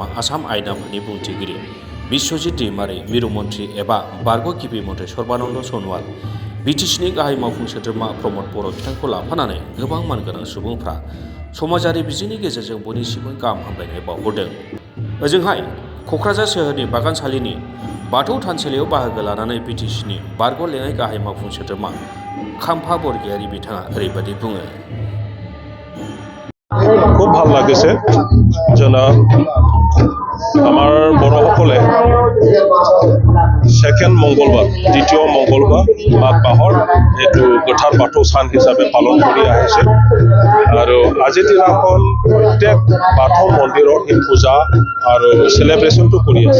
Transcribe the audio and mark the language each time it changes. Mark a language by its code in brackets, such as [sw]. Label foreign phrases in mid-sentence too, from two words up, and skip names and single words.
[brx] आसाम आयेन आफादनि बुंथिगिरि बिश्वजित दैमारी, मिरु मन्थ्रि एबा बारग' गिबि मन्थ्रि सर्बानन्द सन'वाल, बिटिसिनि गाहाय मावफुं सोद्रोमा प्रमद बर' बिथांखौ लाफानानै गोबां मानगोनां सुबुंफ्रा समाजारि बिजोंनि गेजेरजों बयनिसिमबो गाहाम हामलायनाय बावहरदों। ओजोंहाय क'क्राझार सोहोरनि बागानसालिनि बाथौ थानसालियाव बाहागो लानानै बिटिसिनि बारग' लेङाइ गाहाय मावफुं सोद्रोमा खाम्फा बरगयारी बिथाङा ओरैबायदि बुङो। [as] খুব ভাল লাগিছে যেনে আমাৰ বড়োসকলে দ্বিতীয় মংগলবাৰ মাঘ মাহৰ এইটো গোথাৰ বাথৌ চান হিচাপে পালন কৰি আহিছে আৰু আজিৰ দিনাখন প্ৰত্যেক বাথৌ মন্দিৰত এই পূজা আৰু চেলিব্ৰেশ্যনটো কৰি আছে।